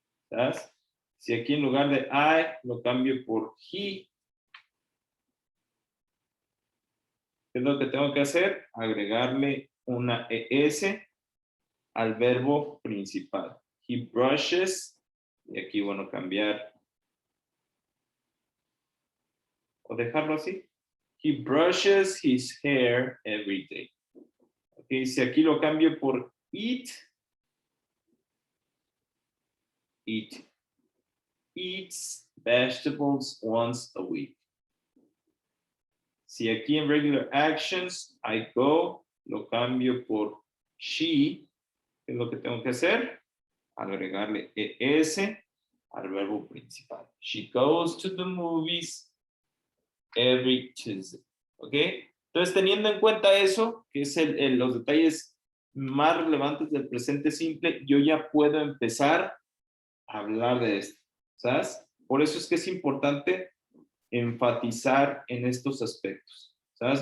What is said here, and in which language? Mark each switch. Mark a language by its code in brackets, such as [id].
[es] ¿Sabes? Si aquí en lugar de I lo cambio por he, ¿qué es lo que tengo que hacer? Agregarle una ES al verbo principal. [en] He brushes, [es] y aquí, bueno, cambiar o dejarlo así. [en] He brushes his hair every day. [es] Ok, si aquí lo cambio por eat, [en] eats vegetables once a week. [es] Si aquí en [en] regular actions, I go, [es] lo cambio por she, ¿qué es lo que tengo que hacer? Agregarle ES al verbo principal. [en] She goes to the movies every Tuesday. ¿Ok? [es] Entonces, teniendo en cuenta eso, que es los detalles más relevantes del presente simple, yo ya puedo empezar a hablar de esto. ¿Sabes? Por eso es que es importante enfatizar en estos aspectos. ¿Sabes?